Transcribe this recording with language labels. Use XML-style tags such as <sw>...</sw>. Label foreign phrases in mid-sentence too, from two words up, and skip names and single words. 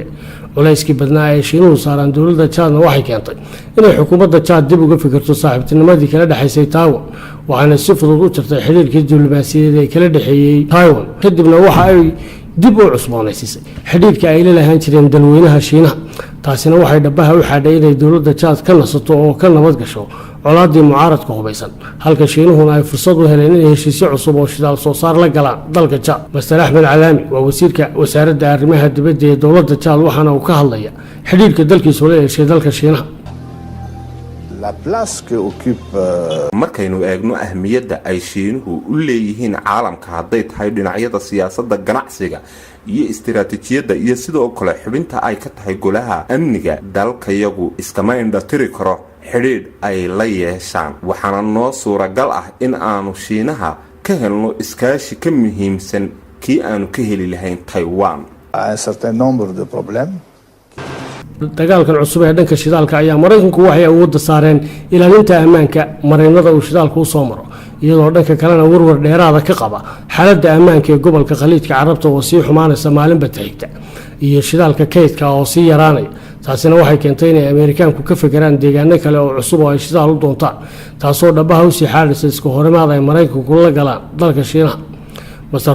<so>culayskii badnaa ee shiinuhu saaraan dawladda Chadna waxay keentay inay xukuumadda Chad dib uga fikirto saaxiibtinimadii kala dhaxaysay Taiwan waxaana si fudud u jirtay xiriirkii diblomaasiyadeed ee kala dhaxeeyay Taiwan kadibna waxa ay dib u cusboonaysiisay xiriirka ay la lahaan jireen dalweynaha Shiinaha taasina waxay dhabaha u xadhay inay dawladda Chad ka nasato oo ka nabad gasho colaadii mucaaradka hubaysan halka shiinuhuna ay fursad u heleen inay heshiisyo cusub oo shidaal soo saar la galaan dalka Chad Mr. Ahmed Alaami waa wasiirka wasaaradda arrimaha dibadda ee dawladda Chad waxaana uu ka hadlaya xiriirka dalkiisa oo la yeeshay dalka Shiinaha</so> <fr>La place que occupe</fr> <so>markaynu eegno ahmiyadda ay shiinuhu u leeyihiin caalamka hadday tahay dhinacyada siyaasadda ganacsiga iyo istiraatiijiyadda iyo sidoo kale xubinta ay ka tahay golaha amniga dalkayagu iskama indhatiri karo xidhiidh ay la yeeshaan waxaana noo suuragal ah in aanu Shiinaha ka helno iskaashi ka muhiimsan kii aanu ka heli lahayn Taiwan</so> <fr>un certain nombre de problèmes</fr> <so>dagaalkan cusub ee dhanka shidaalka ayaa Mareykanku waxay awoodda saareen ilaalinta ammaanka mareennada uu shidaalku soo maro iyadoo dhanka kalena warwar dheeraada ka qaba xaaladda ammaanka ee gobolka Khaliijka Carabta oo sii xumaanaysa maalinba taagta iyo shidaalka kaydka oo sii yaraanaya taasina waxay keentay inay Ameerikaanku ka fikiraan deegaano kale oo cusub oo ay shidaal u doontaan taasoo dhabaha u sii xaadhaysa isku horimaad ay Mareykanku la galaan dalka Shiinaha Mr.</so>